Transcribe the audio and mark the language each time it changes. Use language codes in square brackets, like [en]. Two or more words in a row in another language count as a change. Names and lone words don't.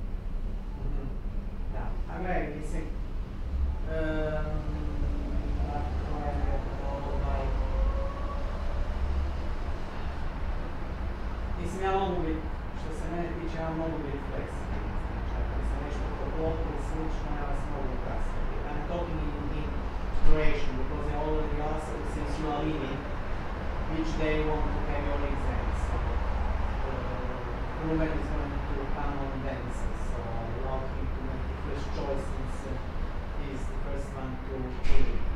[hr] Da, a gledaj, mislim, mislim, ja mogu biti, što se mene tiče, ja mogu biti fleksibilni. Znači, ako bi se nešto poklopilo ili slično, ja vas mogu kasniti. [en] I'm talking in duration, because I already asked you, since you are leaving, which day you want to have your exams. So, Ruben is going to come on Wednesday, so I allow him to make the first choice since he's the first one to leave.